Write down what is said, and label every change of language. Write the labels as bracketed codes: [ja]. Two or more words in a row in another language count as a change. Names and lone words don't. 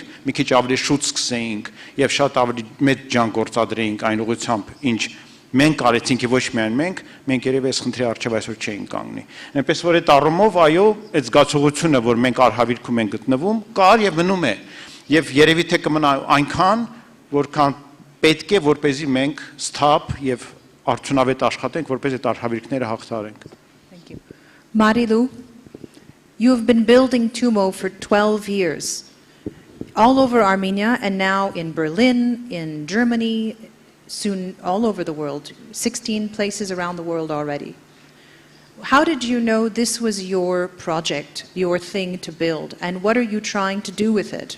[hy] մի քիչ ավելի շուտ սկսեինք եւ շատ ավելի մեծ ջան գործադրեինք այն ուղղությամբ, ինչ մենք արեցինք եւ ոչ միայն մենք երևի այս խնդրի առջեւ այսօր չէինք կանգնի։ Այնպես որ այդ առումով այո, այդ զգացողությունը, որ մենք արհավիրքում ենք գտնվում, կար եւ մնում է։ Եվ երևի թե կմնա այնքան, որքան պետք է, որպեսզի մենք սթափ եւ արդյունավետ աշխատենք, որպես այդ արհավիրքները հաղթարենք։ [en] Marilu, you have been building TUMO for 12 years, all over Armenia and now in Berlin, in Germany, soon all over the world, 16 places around the world already. How did you know this was your project, your thing to build, and what are you trying to do with it?